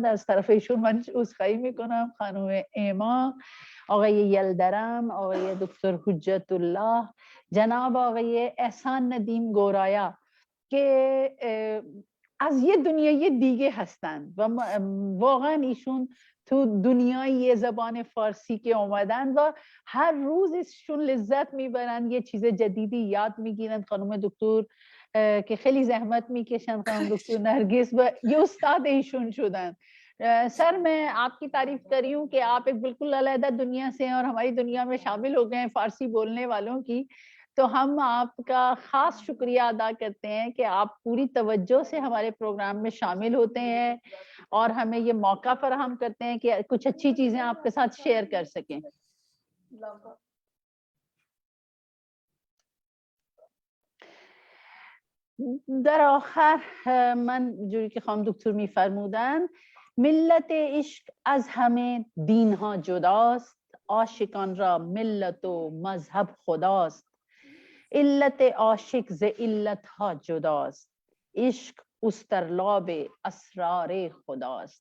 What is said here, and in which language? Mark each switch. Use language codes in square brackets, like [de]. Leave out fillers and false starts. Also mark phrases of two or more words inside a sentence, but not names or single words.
[fa] از طرف ایشون من عذرخواهی میکنم. خانم ایما، آقای یلدرم، آقای دکتر حجت الله، جناب آقای احسان ندیم گورایا که از یه دنیای دیگه هستند و واقعا ایشون تو دنیای زبان فارسی که اومدن و هر روز ایشون لذت میبرن، یه چیز جدیدی یاد میگیرن. خانم دکتر که خیلی زحمت میکشن، خانم دکتر نرگس و یہ استاد ایشون شدن. [ur] سر میں آپ کی تعریف کر رہی ہوں کہ آپ ایک بالکل الگ دنیا سے ہیں اور ہماری دنیا میں شامل ہو گئے ہیں فارسی بولنے والوں کی، تو ہم آپ کا خاص شکریہ ادا کرتے ہیں کہ آپ پوری توجہ سے ہمارے پروگرام میں شامل ہوتے ہیں اور ہمیں یہ موقع فراہم کرتے ہیں کہ کچھ اچھی چیزیں آپ کے ساتھ شیئر کر سکیں. [fa] در آخر من جوری که خانم دکتر میفرمودن، ملت عشق از همه دینها جداست، عاشقان را ملت و مذهب خداست، علت عاشق ز علتها جداست، عشق استرلاب اسرار خداست.